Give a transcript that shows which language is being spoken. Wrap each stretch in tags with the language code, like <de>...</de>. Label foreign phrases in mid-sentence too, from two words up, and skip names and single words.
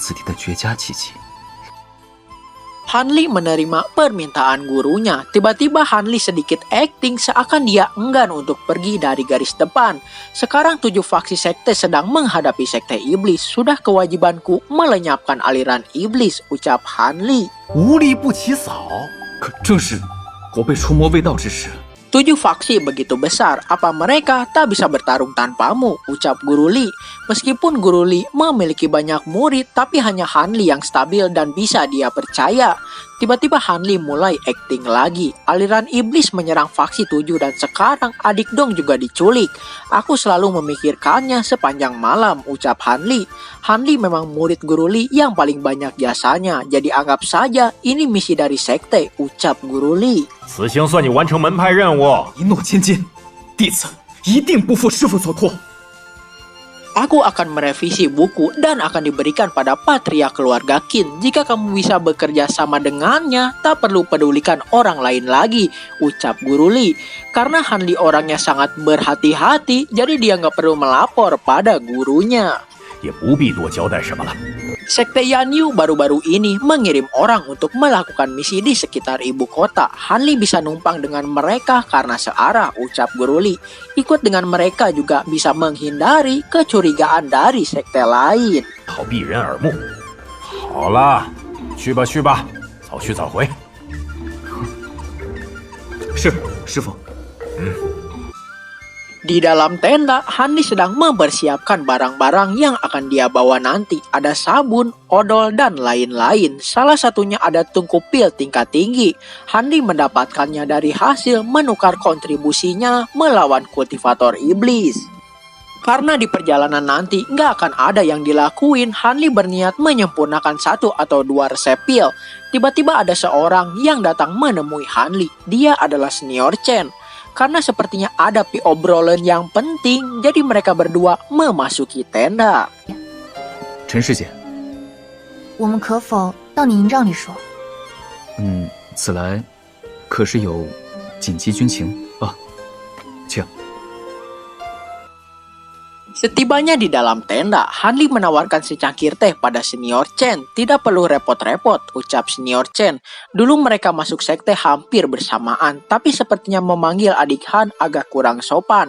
<id>Han Li menerima permintaan gurunya. Tiba-tiba Han Li sedikit acting seakan dia enggan untuk pergi dari garis depan. Sekarang 7 faksi sekte sedang menghadapi sekte iblis. Sudah kewajibanku melenyapkan aliran iblis, ucap Han Li.</id> <zh>无利不起早，可正是我辈出魔卫道之时。</zh> <id>7 faksi begitu besar, apa mereka tak bisa bertarung tanpamu, ucap Guru Li. Meskipun Guru Li memiliki banyak murid, tapi hanya Han Li yang stabil dan bisa dia percaya. Tiba-tiba Han Li mulai acting lagi. Aliran iblis menyerang faksi 7 dan sekarang adik Dong juga diculik. Aku selalu memikirkannya sepanjang malam, ucap Han Li. Han Li memang murid Guru Li yang paling banyak jasanya, jadi anggap saja ini misi dari sekte, ucap Guru Li.</id> <zh>此行算你完成门派任务。一诺千金，弟子一定不负师傅所托。</zh> <id>Aku akan merevisi buku dan akan diberikan pada patria keluarga Qin. Jika kamu bisa bekerja sama dengannya, tak perlu pedulikan orang lain lagi, ucap Guru Li. Karena Han Li orangnya sangat berhati-hati, jadi dia nggak perlu melapor pada gurunya.</id> <zh>也不必多交代什么了。</zh> <id>Sekte Yanyu baru-baru ini mengirim orang untuk melakukan misi di sekitar ibu kota. Hanli bisa numpang dengan mereka karena searah, ucap Guru Li. Ikut dengan mereka juga bisa menghindari kecurigaan dari sekte lain.</id> <zh>好避人耳目。好了，去吧去吧，早去早回。是，师傅。</zh> <id>Di dalam tenda, Hanli sedang mempersiapkan barang-barang yang akan dia bawa nanti. Ada sabun, odol, dan lain-lain. Salah satunya ada tungku pil tingkat tinggi. Hanli mendapatkannya dari hasil menukar kontribusinya melawan kultivator iblis. Karena di perjalanan nanti nggak akan ada yang dilakuin, Hanli berniat menyempurnakan 1 atau 2 resep pil. Tiba-tiba ada seorang yang datang menemui Hanli. Dia adalah Senior Chen. Karena sepertinya ada obrolan yang penting, jadi mereka berdua memasuki tenda.</id> <zh>陈师姐，我们可否到你营帐里说？此来可是有紧急军情啊？请。</zh> <id>Setibanya di dalam tenda, Hanli menawarkan secangkir teh pada Senior Chen. Tidak perlu repot-repot, ucap Senior Chen. Dulu mereka masuk sekte hampir bersamaan, tapi sepertinya memanggil adik Han agak kurang sopan.</id>